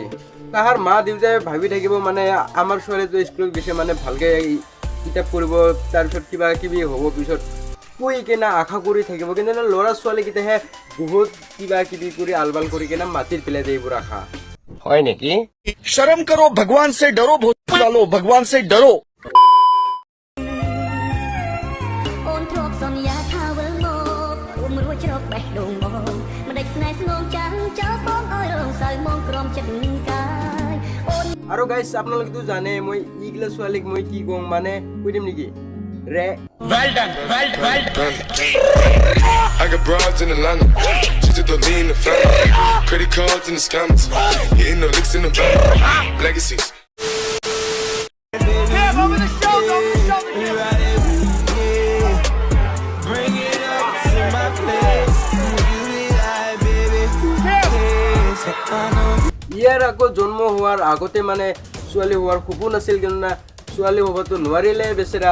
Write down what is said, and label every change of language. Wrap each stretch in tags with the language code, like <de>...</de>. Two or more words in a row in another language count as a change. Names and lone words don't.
<as>তাহাৰ মা দেউতাই ভাবি থাকিব মানে আমাৰ ছোৱালীটো স্কুলত গৈছে মানে ভালকৈ কিতাপ পঢ়িব, তাৰপিছত কিবা কিবি হ'ব, পিছত কৈ কিনে আশা কৰি থাকিব। কিন্তু ল'ৰা ছোৱালীকেইটাহে বহুত কিবা কিবি কৰি আলবাল কৰি কিনে মাটিত পেলাই দিয়ে এইবোৰ আশা। হয় নেকি?</as> <hi>शर्म करो, भगवान से डरो, भूत डालो, भगवान से डरो।</hi> <as>আৰু গাইছ, আপোনালোকেতো জানে মই এইগিলা ছোৱালীক মই কি কওঁ মানে, কৈ দিম নেকি?</as> <en>Well done, well done. I got broads in Atlanta, just to lean the family. Credit cards in the scammers, hitting the licks in the bank. Legacies.</en> <as>ইয়াৰ আকৌ জন্ম হোৱাৰ আগতে মানে ছোৱালী হোৱাৰ সপোন আছিল, কিন্তু না ছোৱালী হ'বতো নোৱাৰিলে বেচেৰা।</as>